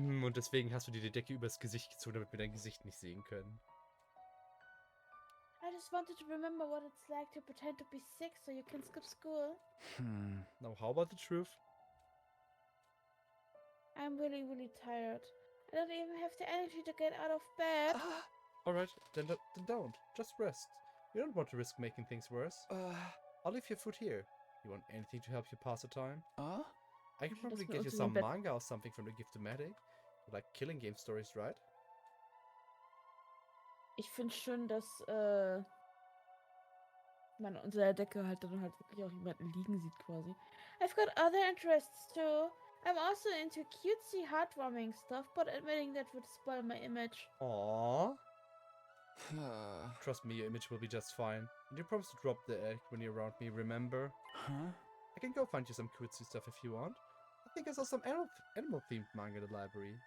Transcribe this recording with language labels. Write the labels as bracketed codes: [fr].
[de] Und deswegen hast du dir die Decke übers Gesicht gezogen, damit wir dein Gesicht nicht sehen können. [en] I just wanted to remember what it's like to pretend to be sick so you can skip school. Now, how about the truth? I'm really, really tired. I don't even have the energy to get out of bed. Alright, then don't. Just rest. You don't want to risk making things worse. I'll leave your food here. You want anything to help you pass the time? I can probably get you some manga or something from the Giftomatic. You like killing game stories, right? [de] Ich finde schön, dass man unter der Decke halt dann halt wirklich auch jemanden liegen sieht quasi. [en] I've got other interests too. I'm also into cutesy heartwarming stuff, but admitting that would spoil my image. Aww. Trust me, your image will be just fine. And you promised to drop the egg when you're around me, remember? I can go find you some cutesy stuff if you want. I think I saw some animal-themed manga in the library.